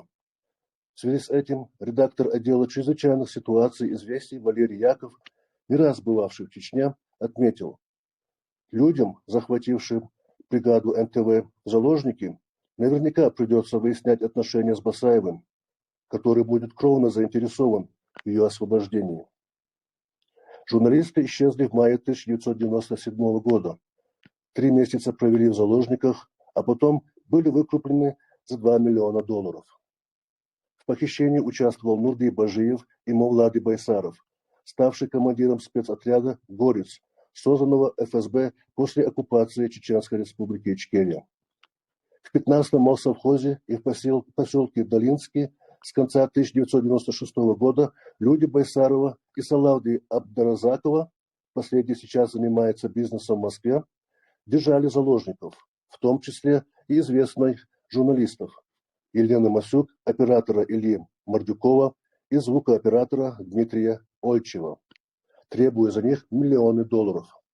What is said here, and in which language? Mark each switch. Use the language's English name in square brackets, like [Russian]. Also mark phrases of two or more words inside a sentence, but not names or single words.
[Russian] В связи с этим редактор отдела чрезвычайных ситуаций «Известий» Валерий Яков, не раз бывавший в Чечне, отметил: людям, захватившим бригаду НТВ в заложники, наверняка придется выяснять отношения с Басаевым, который будет кровно заинтересован в ее освобождении. Журналисты исчезли в мае 1997 года. 3 месяца провели в заложниках, а потом были выкуплены за $2 миллиона. В похищении участвовал Нурди Бажиев и Мовлады Байсаров, ставший командиром спецотряда «Горец», созданного ФСБ после оккупации Чеченской республики Ичкерия. В 15-м Молсовхозе и в поселке Долинский с конца 1996 года люди Байсарова и Салавды Абдаразакова, последний сейчас занимается бизнесом в Москве, держали заложников, в том числе и известных журналистов Елены Масюк, оператора Ильи Мордюкова и звукооператора Дмитрия Ольчева, требуя за них миллионы долларов.